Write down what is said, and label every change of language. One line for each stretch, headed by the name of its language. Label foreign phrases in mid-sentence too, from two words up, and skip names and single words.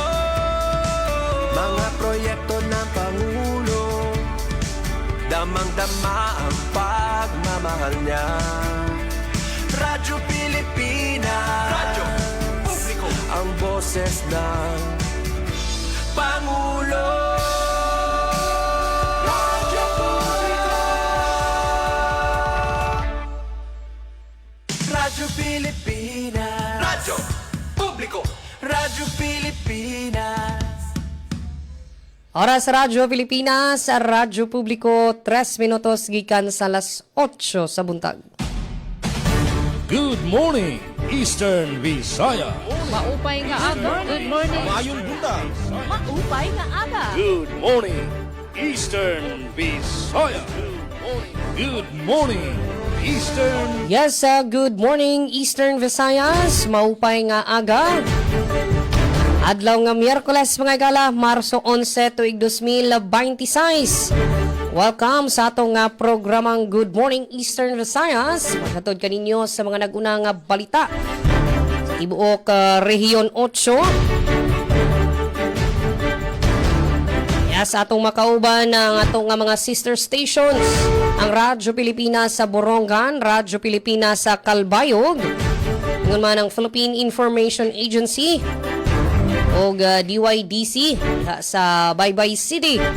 Filipino: Mga proyekto ng Pangulo, damang-dama ang pagmamahal niya. Radyo Pilipinas, Radyo Publiko, ang boses ng Pangulo. Radyo Publiko, Radyo Pilipinas, Radyo Publiko, Radyo Pilipinas.
Cebuano: Oras sa Radyo Pilipinas, Radyo Publiko, 3 minutos gikan sa alas 8 sa buntag.
English: Good morning, Eastern Visaya.
Waray: Maupay nga aga.
English: Good morning.
Cebuano: Mayong buntag.
Waray: Maupay nga aga.
English: Good morning, Eastern Visaya. Good morning, Eastern. Yes, good morning Eastern Visayas,
Waray: maupay nga aga.
Cebuano: Adlaw nga Miyerkules mga igala, Marso 11 tuig 2026. Welcome sa atong programang Good Morning Eastern Visayas. Maghatod kaninyo sa mga nag-unang balita sa tibuok Rehiyon 8. Yes, atong makauban ang atong mga
English: sister stations,
Cebuano: ang Radyo Pilipinas sa Borongan, Radyo Pilipinas sa Calbayog, ngun man ang Philippine Information Agency o DYDC sa Baybay City.